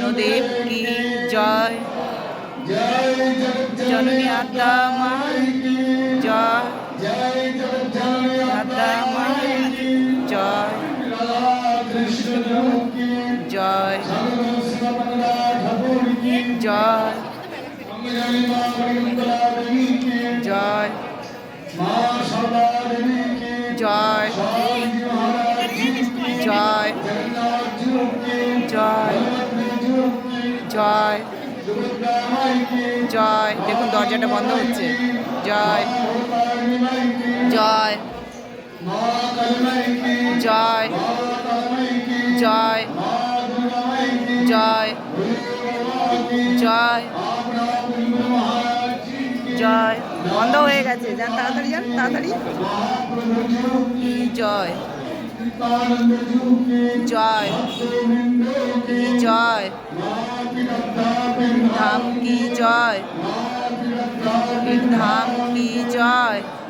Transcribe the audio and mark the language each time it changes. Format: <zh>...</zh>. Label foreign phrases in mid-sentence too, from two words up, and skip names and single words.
<hi>देव की जय, जय जननी आत्मा माई की जय, जय जननी आत्मा माई की जय, कृष्ण की जय ठाकुर की जय, मंगली मां मंगला देवी की जय मां सदा देवी की जय, स्वामी महाराज जी की जय जगन्नाथ जी की जय जी की जय दुर्गा माई की</hi> <bn>জয়। দেখুন দরজাটা বন্ধ হচ্ছে। জয়</bn> <hi>काली माई की জয় मां काली माई की জয় मां काली माई की জয় मां दुर्गा माई की जय जय जय।</hi> <bn>বন্ধ হয়ে গেছে, যান তাড়াতাড়ি, যান তাড়াতাড়ি।</bn> <hi>की जय जय की जय धाम की जय धाम की जय,</hi>